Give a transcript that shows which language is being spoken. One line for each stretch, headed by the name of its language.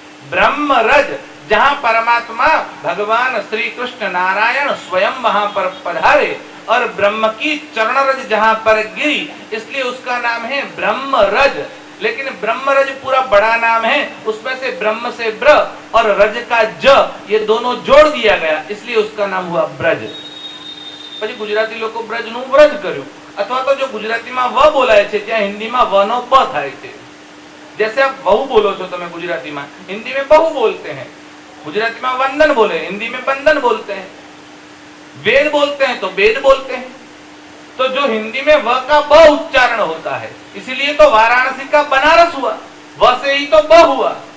Hindi: ब्रह्म रज, जहां परमात्मा भगवान श्री कृष्ण नारायण स्वयं वहां पर पधारे और ब्रह्म की चरण रज जहां पर गिरी, इसलिए उसका नाम है ब्रह्म रज। लेकिन ब्रह्म रज पूरा बड़ा नाम है, उसमें से ब्रह्म से ब्र और रज का ज, ये दोनों जोड़ दिया गया, इसलिए उसका नाम हुआ ब्रज।
Gujarati: પછી ગુજરાતી લોકો બ્રજનું વ્રજ કર્યું, અથવા તો જો ગુજરાતીમાં વ બોલાય છે ત્યાં હિન્દીમાં વ નો બ થાય છે।
Hindi: जैसे आप बहु बोलो
Gujarati: છો તમે ગુજરાતીમાં,
Hindi: हिंदी में बहु बोलते हैं। गुजराती में वंदन बोले, हिंदी में बंधन बोलते हैं। वेद बोलते हैं तो वेद बोलते हैं। तो जो हिंदी में व का ब उच्चारण होता है, इसीलिए तो वाराणसी का बनारस हुआ, व से ही तो ब हुआ।